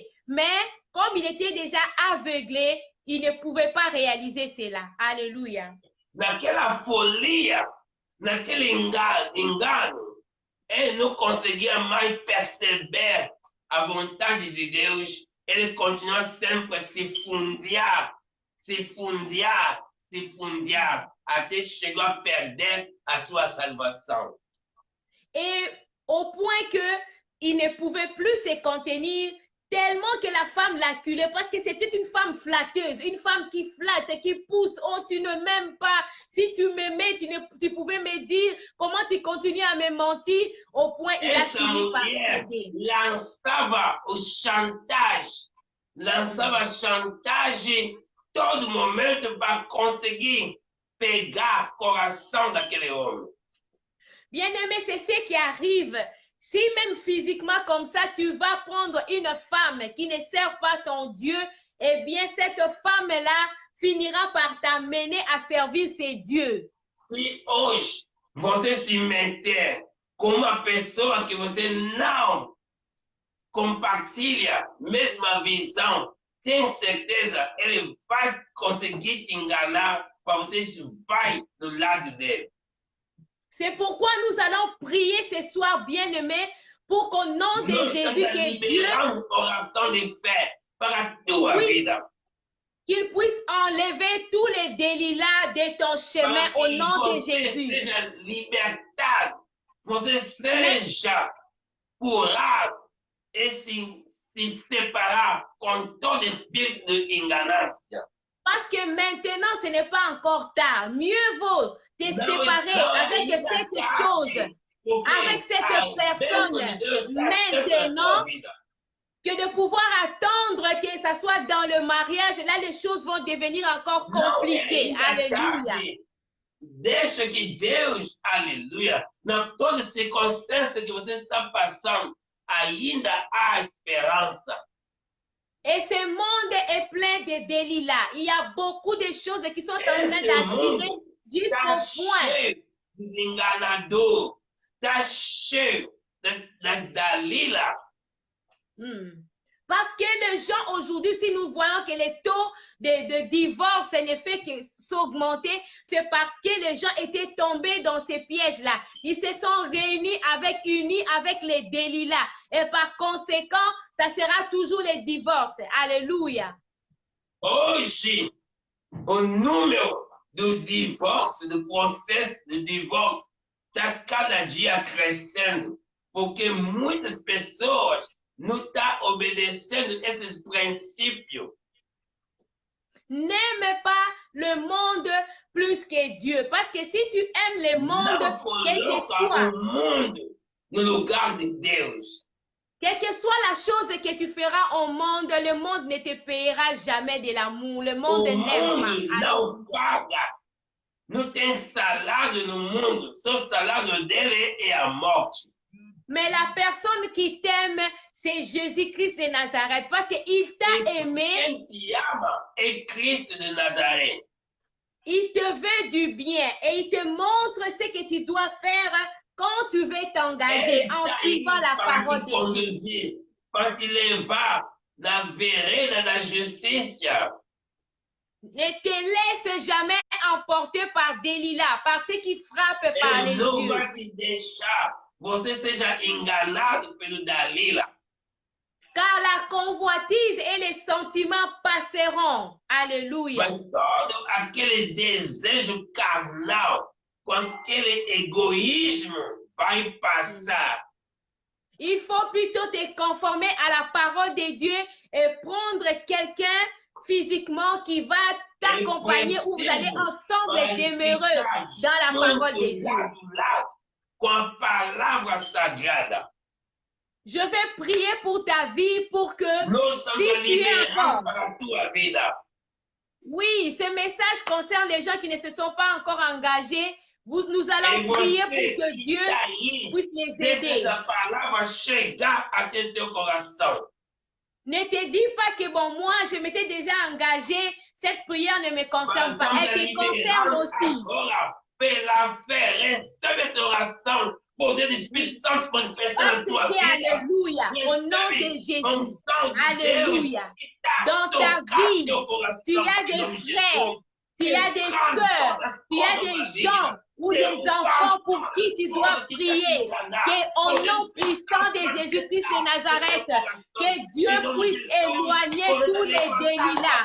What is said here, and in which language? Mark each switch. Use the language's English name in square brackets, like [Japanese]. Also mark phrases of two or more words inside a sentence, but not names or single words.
[French] Mais comme il était déjà aveuglé, il ne pouvait pas réaliser cela. Alléluia. [Portuguese] Naquela folia, naquele engano, ele não conseguia mais perceber a vontade de Deus. Ele continua sempre se fundear, até chegou a perder a sua salvação. [French] Et au point que il ne pouvait plus se contenir, tellement que la femme l'acculait, parce que c'était une femme flatteuse, une femme qui flatte, qui pousse. Oh, tu ne m'aimes pas. Si tu m'aimais, tu pouvais me dire comment tu continues à me mentir. Au point il a fini par céder. [Portuguese] Lançava chantagem todo momento para conseguir pegar o coração daquele homem. [French] Bien-aimé, c'est ce qui arrive. Si même physiquement comme ça, tu vas prendre une femme qui ne sert pas ton Dieu, eh bien, cette femme-là finira par t'amener à servir ses dieux. [Portuguese] Si hoje você se meter com uma pessoa que você não compartilha a mesma visão, tem certeza, ele vai conseguir te enganar para você vai do lado dele. [French] C'est pourquoi nous allons prier ce soir, bien-aimés, pour qu'au nom de Jésus, que Dieu qu'il puisse enlever tous les délits-là de ton chemin au nom de Jésus. [Portuguese] Você seja curado e se separar com todo espírito de enganância. [French] Parce que maintenant, ce n'est pas encore tard. Mieux vaut te séparer avec cette chose, avec cette personne, maintenant, que de pouvoir attendre que ça soit dans le mariage. Là, les choses vont devenir encore compliquées. Alléluia. [Portuguese] Deixa que Deus, aleluia, na toda circunstância que você está passando, ainda há esperança. [French] Et ce monde est plein de délits là. Il y a beaucoup de choses qui sont en train d'attirer jusqu'au point. [Portuguese] Dos enganadores, está cheio das Dalila. [French] Parce que les gens aujourd'hui, si nous voyons que les taux de divorce ne fait que s'augmenter, c'est parce que les gens étaient tombés dans ces pièges-là. Ils se sont unis avec les délits-là. Et par conséquent, ça sera toujours les divorces. Alléluia. [Portuguese] Hoje, o número do divórcio, do processo de divórcio, está cada dia crescendo, porque muitas pessoas não estão obedecendo esses princípios. [French] N'aime pas le monde plus que Dieu. Parce que si tu aimes le monde, quel que soit, [Portuguese] o mundo no lugar de Deus. [French] Quelle que soit la chose que tu feras au monde, le monde ne te payera jamais de l'amour. Le monde n'aime pas. [Portuguese] Não paga. Não tem salário no mundo. Seu salário dele é a morte. [French] Mais la personne qui t'aime, c'est Jésus-Christ de Nazareth parce qu'il t'a aimé. [Portuguese] Quem te ama é Cristo de Nazaré. [French] Il te veut du bien et il te montre ce que tu dois faire quand tu veux t'engager en suivant la parole de Dieu. [Portuguese] Para te levar na vereda da justiça. [French] Ne te laisse jamais emporter par Delilah, par ce qui frappe par les [Portuguese] não [French] yeux. [Portuguese] vai te deixar você seja enganado pelo Dalila. [French] Car la convoitise et les sentiments passeront. Alléluia. [Portuguese] Mas todo aquele desejo carnal, com aquele egoísmo, vai passar. [French] Il faut plutôt te conformer à la parole de Dieu et prendre quelqu'un physiquement qui va t'accompagner où vous allez ensemble demeurer dans la parole de Dieu. [Portuguese] Com a palavra sagrada. [French] Je vais prier pour ta vie pour que si tu es encore. [Portuguese] Para a tua vida. [French] Oui, ce message concerne les gens qui ne se sont pas encore engagés. Nous allons prier pour que Dieu puisse les aider. [Portuguese] Deixa a palavra chegar até teu coração. [French] Ne te dis pas que bon, moi, je m'étais déjà engagé, cette prière ne me concerne pas. Elle te concerne aussi. [Portuguese] Pela fé, recebe essa oração, poder do Espírito Santo manifestar na tua vida. [French] Alléluia, au nom de Jésus. Alléluia. Dans ta vie, tu as des frères, tu as des sœurs, tu as des gens ou des enfants pour qui tu dois prier. Qu'au nom puissant de Jésus-Christ de Nazareth, que Dieu puisse éloigner tous les délits-là.